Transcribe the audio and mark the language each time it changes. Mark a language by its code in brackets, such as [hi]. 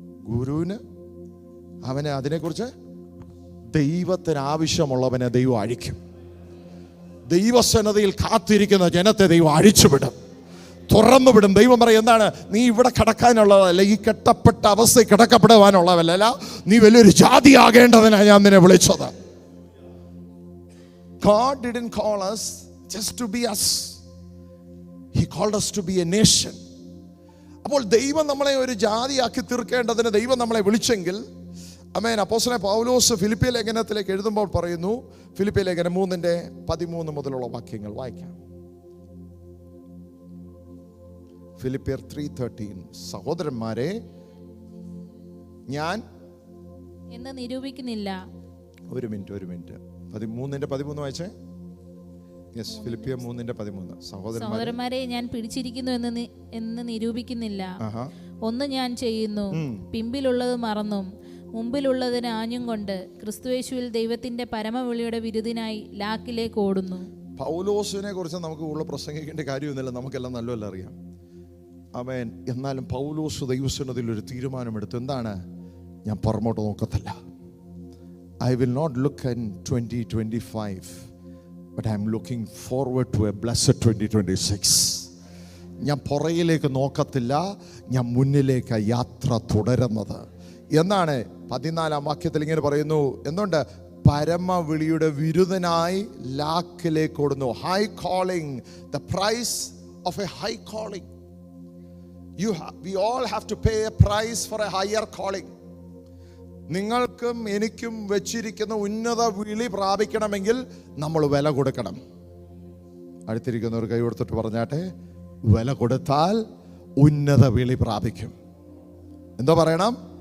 [ml] ഗുരുവിന് അവനെ അതിനെക്കുറിച്ച്, ദൈവത്തിന് ആവശ്യമുള്ളവനെ ദൈവം അഴിക്കും. ദൈവസന്നതയിൽ കാത്തിരിക്കുന്ന ജനത്തെ ദൈവം അഴിച്ചുവിടും, തുറന്നുവിടും. ദൈവം പറയും, എന്താണ്? നീ ഇവിടെ കിടക്കാനുള്ളതല്ല, ഈ കെട്ടപ്പെട്ട അവസ്ഥ കിടക്കപ്പെടുവാനുള്ളതല്ല, നീ വലിയൊരു ജാതിയാകേണ്ടതിനാണ് ഞാൻ നിന്നെ വിളിച്ചത്. [en] God didn't call us just to be us. He called us to be a nation. [ml] അപ്പോൾ ദൈവം നമ്മളെ ഒരു ജാതിയാക്കി തീർക്കേണ്ടതിന് ദൈവം നമ്മളെ വിളിച്ചെങ്കിൽ, ആമേൻ. അപ്പോസ്തലനായ പൗലോസ് ഫിലിപ്പിയ ലേഖനത്തിലേക്ക് എഴുതുമ്പോൾ പറയുന്നു, ഫിലിപ്പിയ ലേഖനം 3:13 മുതലുള്ള വാക്യങ്ങൾ വായിക്കാം. ഫിലിപ്പിയർ 3:13. സഹോദരന്മാരെ, ഞാൻ എന്ന് നിരൂപിക്കുന്നില്ല. ഒരു മിനിറ്റ് 13:13 വായിച്ചേ. യെസ്, ഫിലിപ്പിയർ 3:13. സഹോദരന്മാരെ, ഞാൻ പിടിച്ചിരിക്കുന്നു എന്ന് നിരൂപിക്കുന്നില്ല. ഒന്ന് ഞാൻ ചെയ്യുന്നു, പിമ്പിലുള്ളത് മറന്നും മുമ്പിലുള്ളതിന് ആഞ്ഞും കൊണ്ട് ക്രിസ്തുയേശുവിൽ ദൈവത്തിന്റെ പരമവിളിയുടെ വിരുദിനായി ലാക്കിലേക്ക് ഓടുന്നു. പൗലോസിനെ കുറിച്ച് നമുക്ക് കൂടുതൽ പ്രസംഗിക്കേണ്ട കാര്യമൊന്നുമില്ല, നമുക്കെല്ലാം നല്ലപോലെ അറിയാം. ആമേൻ. എന്നാലും പൗലോസ് ദൈവസന്നിധിയിൽ ഒരു തീരുമാനമെടുത്തു. എന്താണ്? ഞാൻ പുറമോട്ട് നോക്കത്തില്ല. [en] I will not look in 2025, but I am looking forward to a blessed 2026. [ml] ഞാൻ പുറകിലേക്ക് നോക്കത്തില്ല, ഞാൻ മുന്നിലേക്ക് യാത്ര തുടരുന്നത്. എന്നാണ് 14-ാം വാക്യത്തിൽ ഇങ്ങനെ പറയുന്നു. എന്തുകൊണ്ട്? പരമവിളിയുടെ വിരുദനായി ലാക്കിലേക്ക് ഓടുന്നു. [en] High calling, the price of a high calling. We all have to pay a price for a higher calling. [ml] നിങ്ങൾക്കും എനിക്കും വെച്ചിരിക്കുന്ന ഉന്നത വിളി പ്രാപിക്കണമെങ്കിൽ നമ്മൾ വില കൊടുക്കണം. അടുത്തിരിക്കുന്നവർ കൈ കൊടുത്തിട്ട് പറഞ്ഞാട്ടെ, വില കൊടുത്താൽ ഉന്നത വിളി പ്രാപിക്കും. എന്തോ പറയണം?